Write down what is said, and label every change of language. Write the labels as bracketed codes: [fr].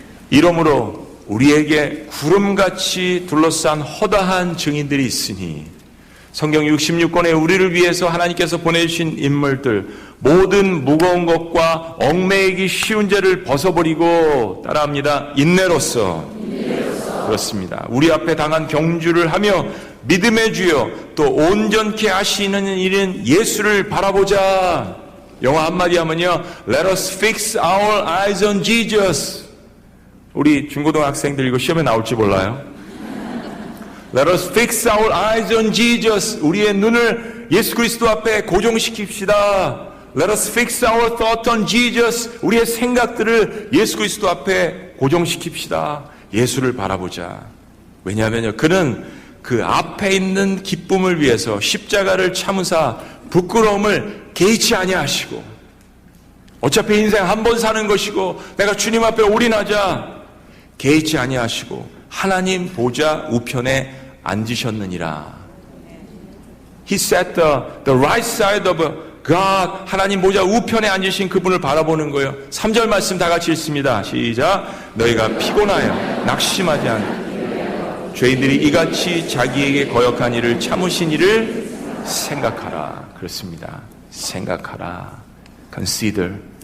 [ko] 이러므로 우리에게 구름같이 둘러싼 허다한 증인들이 있으니 성경 66권에 우리를 위해서 하나님께서 보내주신 인물들, 모든 무거운 것과 얽매이기 쉬운 죄를 벗어버리고, 따라합니다, 인내로써. 그렇습니다. 우리 앞에 당한 경주를 하며 믿음의 주여 또 온전케 하시는 일은 예수를 바라보자. 영어 한마디 하면요, [en] Let us fix our eyes on Jesus. [ko] 우리 중고등학생들 이거 시험에 나올지 몰라요. [en] Let us fix our eyes on Jesus. [ko] 우리의 눈을 예수 그리스도 앞에 고정시킵시다. [en] Let us fix our thought on Jesus. [ko] 우리의 생각들을 예수 그리스도 앞에 고정시킵시다. 예수를 바라보자. 왜냐하면요, 그는 그 앞에 있는 기쁨을 위해서 십자가를 참으사 부끄러움을 개의치 아니하시고, 어차피 인생 한 번 사는 것이고 내가 주님 앞에 올인하자, 개의치 아니하시고 하나님 보좌 우편에 앉으셨느니라. [en] He sat the right side of God. [ko] 하나님 보좌 우편에 앉으신 그분을 바라보는 거예요. 3절 말씀 다 같이 읽습니다. 시작. 너희가 피곤하여 낙심하지 않고 죄인들이 이같이 자기에게 거역한 일을 참으신 일을 생각하라. 그렇습니다. 생각하라. consider.